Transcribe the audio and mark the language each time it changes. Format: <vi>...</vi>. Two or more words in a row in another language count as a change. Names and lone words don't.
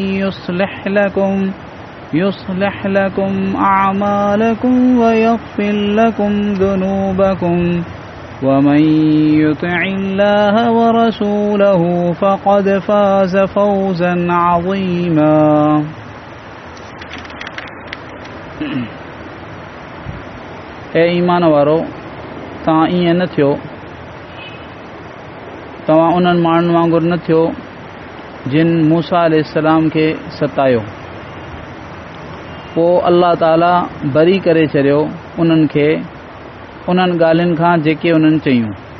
<ar>يصلح لكم أعمالكم ويغفر لكم ذنوبكم ومن يطع الله ورسوله فقد فاز فوزا عظيما</ar> <sd>ए ईमान वारो तव्हां ईअं न थियो तव्हां उन्हनि माण्हुनि वांगुरु न थियो जिन मूसा अलैहिस्सलाम खे सतायो पोइ अल्लाह ताला बरी करे छॾियो उन्हनि खे उन्हनि ॻाल्हियुनि खां जेके उन्हनि चयूं</sd>